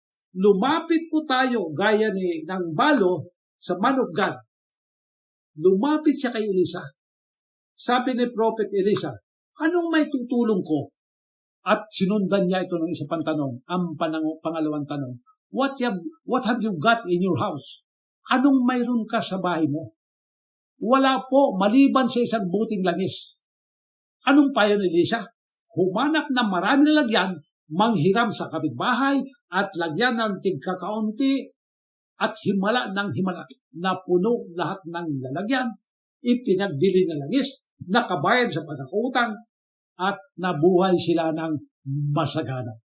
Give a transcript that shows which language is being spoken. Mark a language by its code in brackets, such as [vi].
[tl] Lumapit po tayo gaya ng balo sa [en] man of God. [tl] Lumapit siya kay Elisha. Sabi ni Prophet Elisha, anong may tutulong ko? At sinundan niya ito ng isa pang tanong, ang pangalawang tanong. [en] What have you got in your house? [tl] Anong mayroon ka sa bahay mo? Wala po, maliban sa isang buting langis. Anong payo ni Elisha? Humanap ng marami na lagyan, manghiram sa kapitbahay at lagyan ng tigkakaunti at himala ng himala na puno lahat ng lalagyan, ipinagbili na langis, nakabayad sa pagkakautang at nabuhay sila ng masagana.